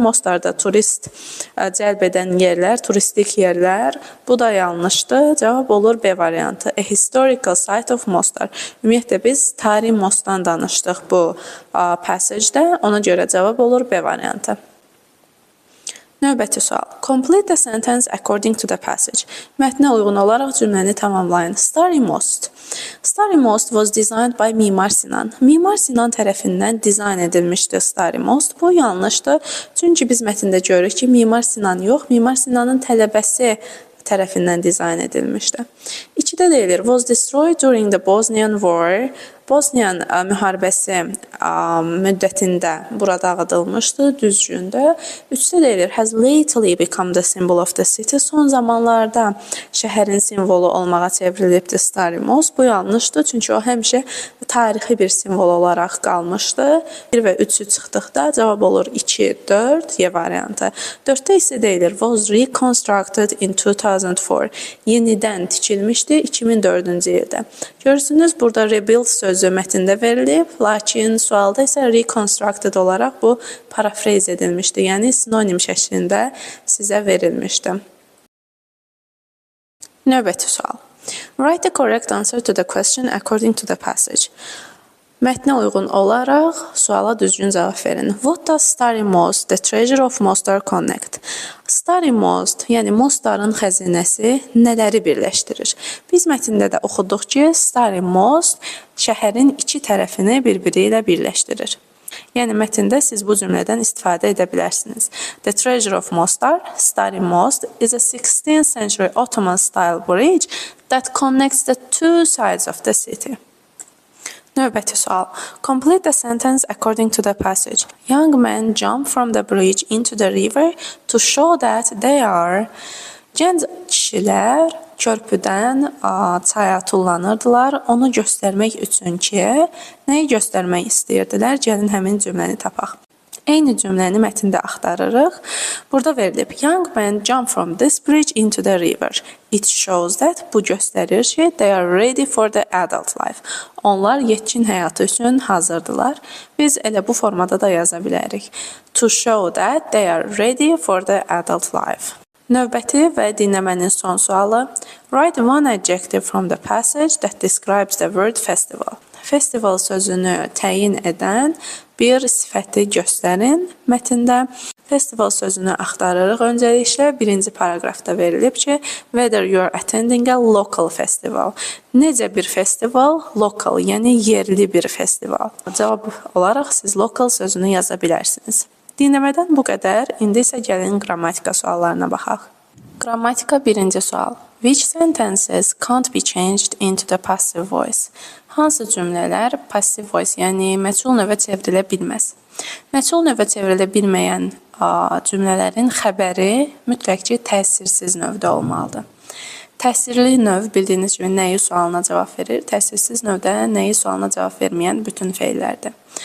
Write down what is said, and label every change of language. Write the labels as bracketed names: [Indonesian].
[Azerbaijani] Mostarda turist cəlb edən yerlər, turistik yerlər. Bu da yanlışdır. Cavab olur B variantı. [English] A Historical Site of Mostar. [Azerbaijani] Ümumiyyətlə biz tarix Mostdan danışdıq bu passage-də. Ona görə cavab olur B variantı. Növbəti sual. [English] Complete the sentence according to the passage. [Azerbaijani] Mətnə uyğun olaraq cümləni tamamlayın. [English] Starry Most. Starry Most was designed by Mimar Sinan. [Azerbaijani] Mimar Sinan tərəfindən dizayn edilmişdi Starry Most. Bu yanlışdır. Çünki biz mətndə görürük ki, Mimar Sinan yox, Mimar Sinanın tələbəsi tərəfindən dizayn edilmişdi. İkidə deyilir, [English] was destroyed during the Bosnian War. [Azerbaijani] Bosniyan müharibəsi müddətində bura dağıdılmışdı, düzgündür. Üçdə deyilir, [English] has lately become the symbol of the city. [Azerbaijani] Son zamanlarda şəhərin simvolu olmağa çevrilibdir Starry Most. Bu yanlışdır, çünki o həmişə tarixi bir simvol olaraq qalmışdı. 1 və 3-ü çıxdıqda cavab olur 2, 4, Y variantı. 4də isə deyilir, [English] was reconstructed in 2004. [Azerbaijani] Yenidən tikilmişdi 2004-cü ildə. Görürsünüz, burada rebuild sözü mətndə verilib, lakin sualda isə reconstructed olaraq bu parafrez edilmişdi, yəni sinonim şəklində sizə verilmişdi. Növbəti sual. [English] Write the correct answer to the question according to the passage. [Azerbaijani] Mətnə uyğun olaraq suala düzgün cavab verin. [English] What does Starry Most, the treasure of Mostar connect? [Azerbaijani] Starry Most, yəni Mostarın xəzinəsi nələri birləşdirir? Biz mətndə də oxuduq ki, Starry Most şəhərin iki tərəfini bir-biri ilə birləşdirir. Yəni mətndə siz bu cümlədən istifadə edə bilərsiniz. [English] The treasure of Mostar, Starry Most, is a 16th century Ottoman style bridge that connects the two sides of the city. [Azerbaijani] Növbəti sual. [English] Complete the sentence according to the passage. Young men jump from the bridge into the river to show that they are. [Azerbaijani] Gənc kişilər körpüdən çaya tullanırdılar. Onu göstərmək üçün ki, nəyi göstərmək istəyirdilər? Gəlin həmin cümləni tapaq. Eyni cümləni mətndə axtarırıq. Burada verilib, [English] young men jump from this bridge into the river. It shows that, [Azerbaijani] bu göstərir ki, [English] they are ready for the adult life. [Azerbaijani] Onlar yetkin həyatı üçün hazırdılar. Biz elə bu formada da yaza bilərik. [English] To show that they are ready for the adult life. [Azerbaijani] Növbəti və dinləmənin son sualı. [English] Write one adjective from the passage that describes the word festival. [Azerbaijani] Festival sözünü təyin edən bir sifəti göstərin mətndə. Festival sözünü axtarırıq. Öncəliklə birinci paraqrafda verilib ki, [English] whether you are attending a local festival. [Azerbaijani] Necə bir festival? Local, yəni yerli bir festival. Cavab olaraq siz local sözünü yaza bilərsiniz. Dinləmədən bu qədər. İndi isə gəlin qrammatika suallarına baxaq. Qrammatika birinci sual. [English] Which sentences can't be changed into the passive voice? [Azerbaijani] Hansı cümlələr passive voice, yəni məchul növə çevrilə bilməz? Məchul növə çevrilə bilməyən cümlələrin xəbəri mütləq ki, təsirsiz növdə olmalıdır. Təsirli növ bildiyiniz kimi nəyi sualına cavab verir? Təsirsiz növdə nəyi sualına cavab verməyən bütün feillərdir.